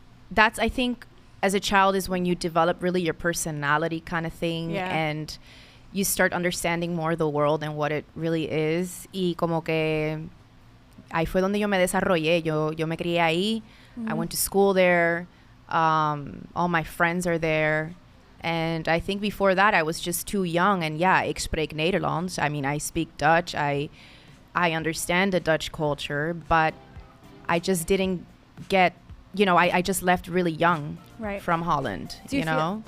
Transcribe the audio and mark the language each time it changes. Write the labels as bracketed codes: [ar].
[en] That's, I think, as a child is when you develop really your personality kind of thing. And you start understanding more the world and what it really is. [es] Y como que ahí fue donde yo me desarrollé. Yo me crié ahí. [en] I went to school there. All my friends are there. And I think before that, I was just too young. And yeah, [nl] ik spreek Nederlands. [en] I mean, I speak Dutch. I understand the Dutch culture. But I just didn't get, you know, I just left really young from Holland, you know?